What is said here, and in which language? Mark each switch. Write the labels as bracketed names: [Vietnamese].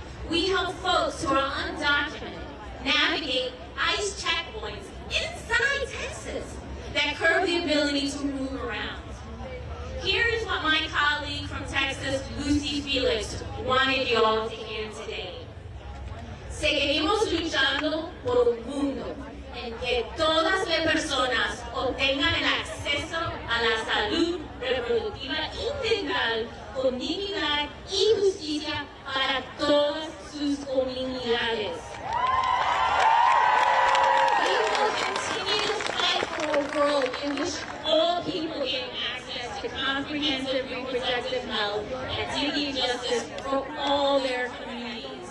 [English] We help folks who are undocumented navigate ICE checkpoints inside Texas that curb the ability to move around. Here is what my colleague from Texas, Lucy Felix, wanted y'all to hear today. [Spanish] Seguiremos luchando por un mundo en que todas las personas obtengan el acceso a la salud reproductiva integral con dignidad y justicia para todas sus comunidades. [English] We will continue to fight for a world in which all people gain access to comprehensive reproductive health and dignity justice for all their communities.